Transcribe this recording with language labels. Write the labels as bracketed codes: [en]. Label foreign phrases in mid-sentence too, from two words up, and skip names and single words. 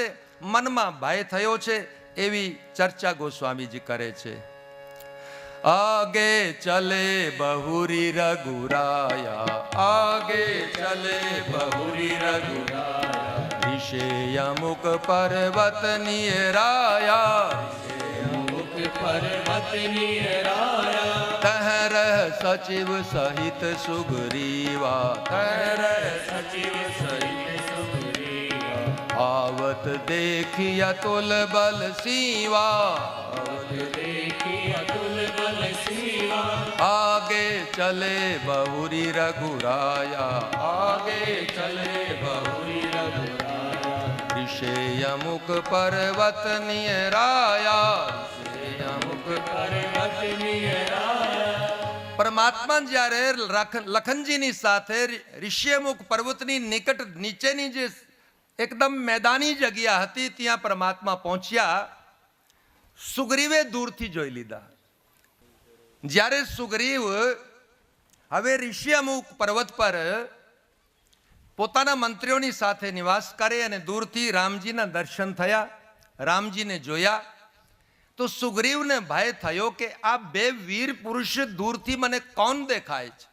[gu] મનમાં ભય થયો છે એવી ચર્ચા ગોસ્વામીજી કરે છે. [awa] आगे चले बहुरि रघुराया, आगे चले बहुरि रघुराया, ऋष्यमूक पर्वत नियराया, पर्वत निराया तहर सचिव सहित सुग्रीवा, कर सचिव सहित सुग्रीवा आवत देखी अतुल बल सीवा, देखी अतुल बल सीवा, आगे चले बहुरी रघुराया, आगे चले बहुरी रघुराया, ऋषेयमुख पर्वत नियराया, ऋषेयमुख पर्वत नियराया। [gu] પરમાત્મા જ્યારે લખનજીની સાથે ઋષ્યમુખ પર્વતની નિકટ નીચેની જે એકદમ મેદાની જગ્યા હતી ત્યાં પરમાત્મા પહોંચ્યા. સુગ્રીવે દૂરથી જોઈ લીધા. જ્યારે સુગ્રીવ હવે ઋષ્યમુખ પર્વત પર પોતાના મંત્રીઓની સાથે નિવાસ કરે અને દૂરથી રામજીના દર્શન થયા, રામજીને જોયા, તો સુગ્રીવને ભય થયો કે આ બે વીર પુરુષ દૂરથી મને કોણ દેખાય છે.